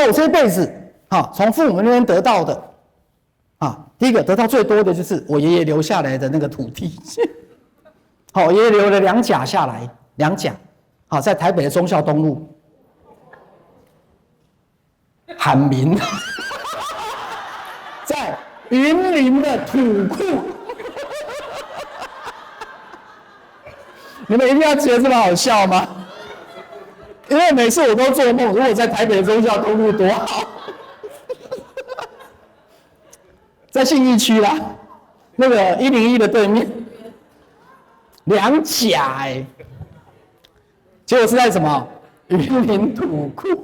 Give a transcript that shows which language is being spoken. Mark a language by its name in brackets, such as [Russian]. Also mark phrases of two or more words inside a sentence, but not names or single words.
[Chinese] 我這一輩子從父母那邊得到的，第一個得到最多的就是我爺爺留下來的那個土地，我爺爺留了2甲下來，2甲，在台北的忠孝東路，喊名，在雲林的土庫，你們一定要覺得這麼好笑嗎？因為每次我都做夢，如果在台北的忠孝東路多好，在信義區啦，那個101的對面，2甲結果是在什麼雲林土庫。